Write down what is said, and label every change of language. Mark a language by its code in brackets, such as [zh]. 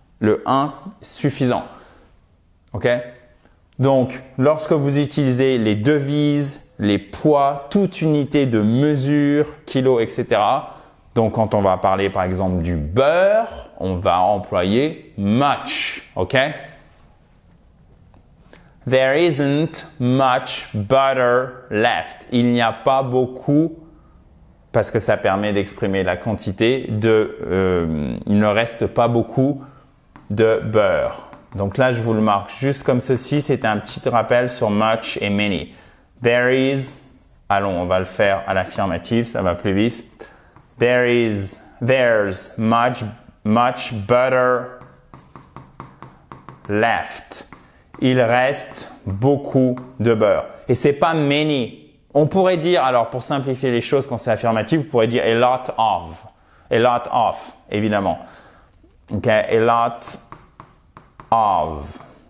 [fr] Le 1 suffisant. OK? Donc, lorsque vous utilisez les devises, les poids, toute unité de mesure, kilos, etc., donc, quand on va parler, par exemple, du beurre, on va employer much, OK? [en] There isn't much butter left. [fr] Il n'y a pas beaucoup, parce que ça permet d'exprimer la quantité, il ne reste pas beaucoup de beurre. Donc là, je vous le marque juste comme ceci. C'est un petit rappel sur much et many. [en] There is, [fr] allons, on va le faire à l'affirmative, ça va plus vite. [en] There's much butter left. [fr] Il reste beaucoup de beurre. Et c'est pas many. On pourrait dire, alors pour simplifier les choses quand c'est affirmatif, vous pourrez dire a lot of, évidemment. [en] Ok, a lot of.